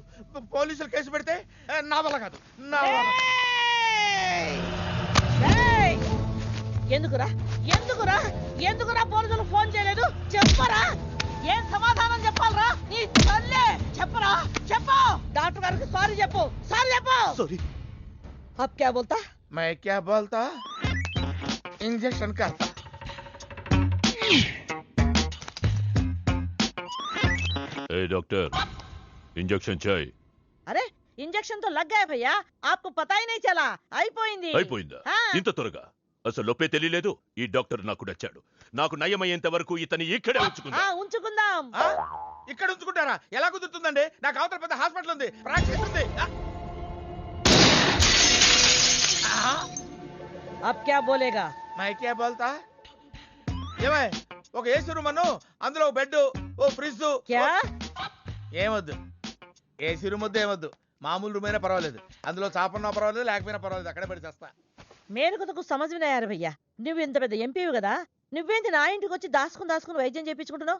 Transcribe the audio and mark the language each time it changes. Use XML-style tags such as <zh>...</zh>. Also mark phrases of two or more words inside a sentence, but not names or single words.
<te>పోలీసులు కేసు పెడితే నా వల్ల కాదు, నా వల్ల. ఎందుకురా ఎందుకురా ఎందుకురా పోలీసులు ఫోన్ చేయలేదు? చెప్పరా, ఏం సమాధానం చెప్పాలరా? నీ తల్లే చెప్పరా, చెప్పు. డాక్టర్ గారికి సారీ చెప్పు, సారీ చెప్పు. సారీ.</te> <hi>अब क्या बोलता? मैं क्या बोलता? इंजेक्शन करता. ए डॉक्टर, इंजेक्शन चाहिए. अरे इंजेक्शन तो लग गया भैया, आपको पता ही नहीं चला.</hi> <te>అయిపోయింది. అయిపోయిందా? ఇంత త్వరగా? అసలు లోపే తెలియలేదు. ఈ డాక్టర్ నాకు నచ్చాడు. నాకు నయమయ్యేంత వరకు ఇతని ఇక్కడే ఉంచుకుందాం. ఇక్కడ ఉంచుకుంటారా? ఎలా కుదురుతుందండి? నాకు అవతల పెద్ద హాస్పిటల్ ఉంది, ప్రాక్టీస్ ఉంది.</te> <hi>अब क्या बोलेगा? मैं क्या बोलता?</hi> <te>ఏమై ఒక</te> <en>AC room</en> <te>అను, అందులో బెడ్, ఓ ఫ్రిడ్జ్.</te> <hi>क्या?</hi> <te>ఏమొద్దు,</te> <en>AC room</en> <te>వద్దు, ఏమొద్దు. మామూలు రూమ్ అయినా పర్వాలేదు, అందులో చాపన్నా పర్వాలేదు, లేకపోయినా పర్వాలేదు, అక్కడే పడి చేస్తా. మేరకు కొత్తకు సమజ్ వినాయారు భయ్యా. నువ్వు ఇంత పెద్ద ఎంపీవి కదా, నువ్వేంటి నా ఇంటికి వచ్చి దాసుకుని వైద్యం చేయించుకుంటున్నావు?</te>